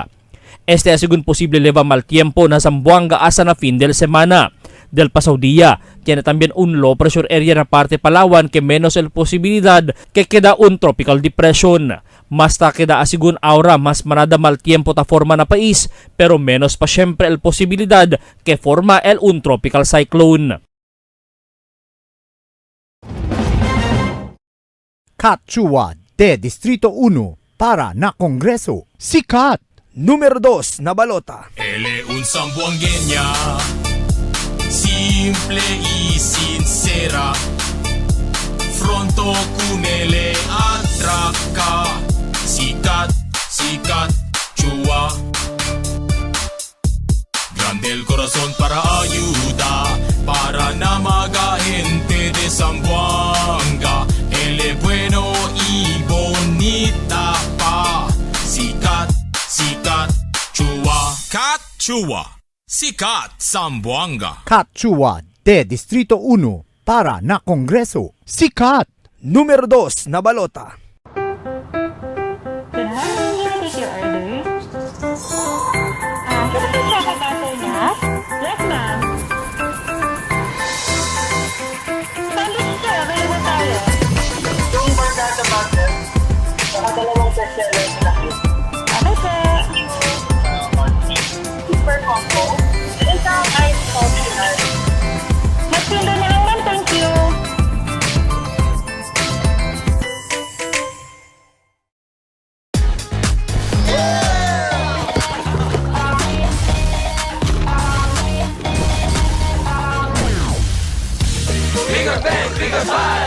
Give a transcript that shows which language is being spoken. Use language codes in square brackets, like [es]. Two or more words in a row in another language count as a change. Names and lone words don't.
[cbk] Este es según posible leva mal tiempo na Zamboanga asa na fin del semana. Del pasaw dia, tiene también un [en] low pressure area [cbk] na parte Palawan que menos el posibilidad que queda un [en] tropical depression. [cbk] Mas ta queda asigun aura mas manada mal tiempo ta forma na pais pero menos pa syempre el posibilidad que forma el un [en] tropical cyclone. [cbk] Katsuwa de Distrito 1 para na Kongreso. Sikat! Número 2 na balota. Él es un zamboangueña, simple y sincera. Fronto con él atraca. [tl] Sikat, sikat, chua. [cbk] Grande el corazón para ayuda, para na mga gente de Zamboanga. Él es bueno y bonita pa. [tl] Sikat, sikat, chua. Kat, chua. Sikat, Zamboanga. [cbk] Katsuwa de Distrito 1 para na Kongreso. Sikat! Número 2 na balota. [en] Yes, ma'am. [tl] Sandwich sir, available tayo. Yung barkada butter, saka dalawang bestseller na cute. Ano po? [en] Super combo. [tl] Isang [en] ice coffee ice. [tl] Magpindo na lang ma'am, [en] thank you. Bigger bang, bigger pie.